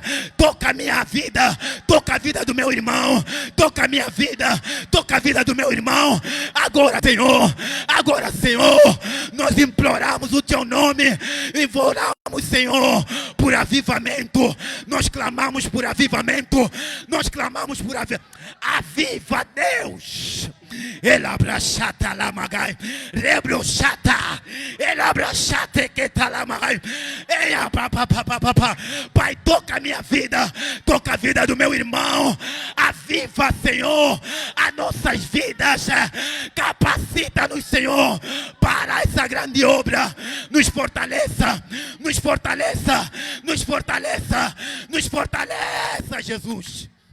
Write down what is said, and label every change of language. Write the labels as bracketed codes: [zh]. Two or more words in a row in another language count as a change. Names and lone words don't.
[pt] Toca a minha vida, toca a vida do meu irmão, toca a minha vida, toca a vida do meu irmão. Agora, Senhor, nós imploramos o teu nome, imploramos, Senhor, por avivamento. Nós clamamos por avivamento, nós clamamos por avivamento. Aviva, Deus. Elabrachata lamagai, rebrochata, elabrachate que talamagai. Eia, Pai, toca a minha vida, toca a vida do meu irmão. Aviva, Senhor, as nossas vidas. Capacita-nos, Senhor, para essa grande obra. Nos fortaleça, nos fortaleça, nos fortaleça, nos fortaleça, Jesus.